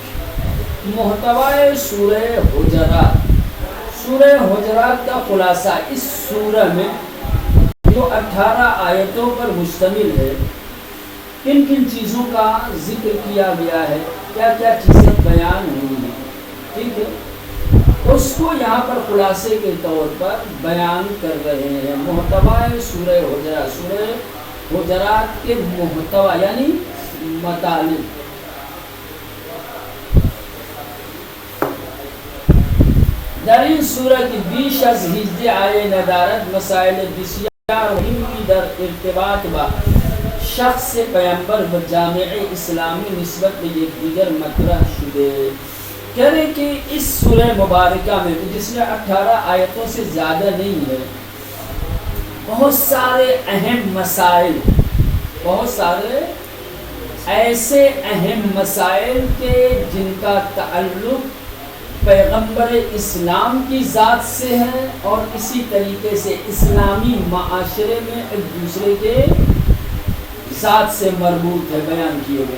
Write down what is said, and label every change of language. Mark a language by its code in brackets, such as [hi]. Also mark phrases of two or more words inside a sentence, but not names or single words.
[ur] محتوی سورہ حجرات، سورہ حجرات کا خلاصہ اس سورہ میں جو 18 آیتوں پر مشتمل ہے، کن کن چیزوں کا ذکر کیا گیا ہے، کیا کیا چیزیں بیان ہوئی ہیں، ٹھیک ہے، اس کو یہاں پر خلاصے کے طور پر بیان کر رہے ہیں. محتوی سورہ حجرات، سورہ حجرات کے محتوی یعنی مطالب. [fa] در این سورہ کی بیش از 18 آیے ندارت مسائل بسیار مهمی در ارتباط با شخص پیامبر و جامع اسلامی نسبت به یکدیگر مطرح شده. [ur] کہہ رہے کہ اس سورہ مبارکہ میں جس میں 18 آیتوں سے زیادہ نہیں ہے، بہت سارے اہم مسائل، بہت سارے ایسے اہم مسائل کے جن کا تعلق پیغمبر اسلام کی ذات سے ہے اور اسی طریقے سے اسلامی معاشرے میں ایک دوسرے کے ذات سے مربوط ہے، بیان کیے گئے.